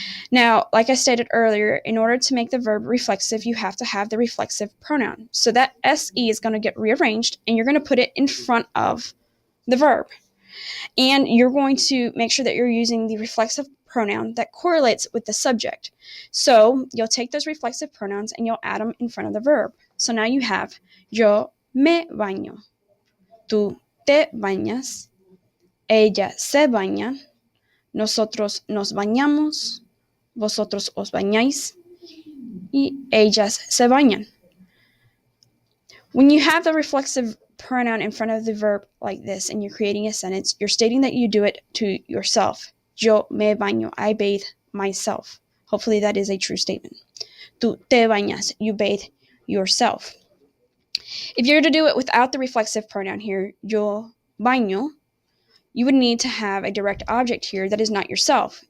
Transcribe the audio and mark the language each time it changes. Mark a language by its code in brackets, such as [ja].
[en] Now, like I stated earlier, in order to make the verb reflexive, you have to have the reflexive pronoun. So that SE is going to get rearranged and you're going to put it in front of the verb. And you're going to make sure that you're using the reflexive pronoun that correlates with the subject. So you'll take those reflexive pronouns and you'll add them in front of the verb. [es] So now you have yo me baño, tú te bañas, ella se baña, nosotros nos bañamos, vosotros os bañáis, y ellas se bañan. [en] When you have the reflexive pronoun in front of the verb like this and you're creating a sentence, you're stating that you do it to yourself. [es] Yo me baño, [en] I bathe myself. Hopefully that is a true statement. [es] Tú te bañas, [en] you bathe yourself. If you're to do it without the reflexive pronoun here, [es] yo baño, [en] you would need to have a direct object here that is not yourself.